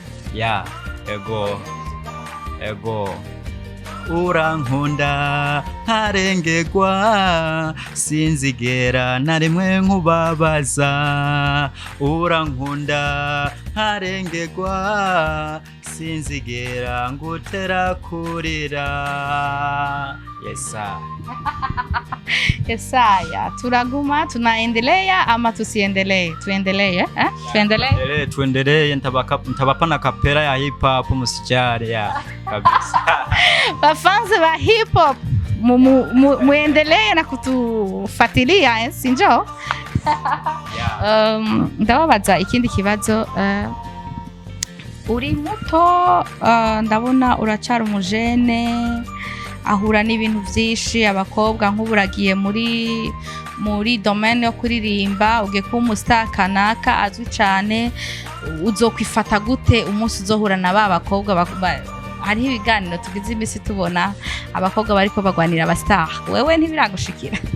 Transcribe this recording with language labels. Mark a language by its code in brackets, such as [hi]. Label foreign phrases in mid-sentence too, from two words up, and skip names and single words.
[rn] Ego urankunda ntarengerwa, sinzigera na rimwe nkubabaza. Urankunda ntarengerwa, sinzigera ngutera kurira. [sw] Yesaya, turaguma tunaendelea ama tusiendelee? Tuendelee, tuendelee. Ntabapana kapera ya [en] hip hop [sw] musijari kabisa. Bafanzi ba [en] hip hop [sw] muendelee na kutufuatilia, sinjo? [rn] ndababaza ikindi kibazo uri muto ndabona uracara umujene ahura n'ibintu vyinshi abakobwa nk'uburagiye muri domaine yo kuririmba ugiye kuba umustar kanaka azwi cyane uzokwifata gute umunsi uzohura na ba bakobwa hariho ibiganiro tugize imisi tubona abakobwa bariko bagwanira abastar wewe ntibiragushikira